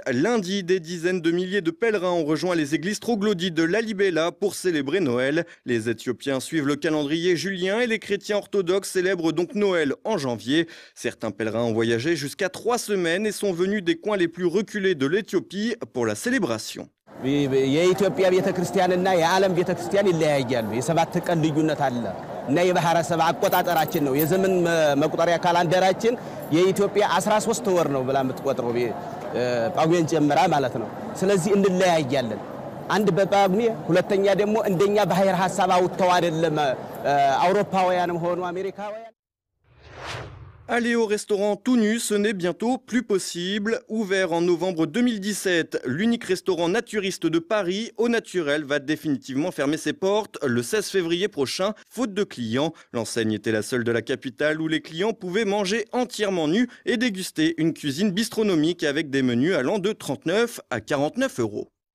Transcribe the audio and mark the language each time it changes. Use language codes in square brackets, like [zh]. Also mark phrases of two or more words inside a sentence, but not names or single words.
[fr] Lundi, des dizaines de milliers de pèlerins ont rejoint les églises troglodytes de Lalibela pour célébrer Noël. Les Éthiopiens suivent le calendrier julien et les chrétiens orthodoxes célèbrent donc Noël en janvier. Certains pèlerins ont voyagé jusqu'à 3 semaines et sont venus des coins les plus reculés de l'Éthiopie pour la célébration. [am] የኢትዮጵያ ቤተክርስቲያንና የዓለም ቤተክርስቲያን ይለያያሉ። የሰባት ቀን ልዩነት አለ እና የባህረ ሰብ አቆጣጠራችን ነው የዘመን መቁጠሪያ ካላንደራችን የኢትዮጵያ 13 ወር ነው ብላ የምትቆጥረው ጳጉሜን ጀምራ ማለት ነው። ስለዚህ እንለያያለን። አንድ በጳጉሜ ሁለተኛ ደግሞ እንደኛ ባህር ሐሳብ አውጥተው አይደለም አውሮፓውያንም ሆኑ አሜሪካውያን። [fr] Aller au restaurant tout nu, ce n'est bientôt plus possible. Ouvert en novembre 2017, l'unique restaurant naturiste de Paris, Au Naturel, va définitivement fermer ses portes le 16 février prochain, faute de clients. L'enseigne était la seule de la capitale où les clients pouvaient manger entièrement nus et déguster une cuisine bistronomique avec des menus allant de 39 à 49 euros.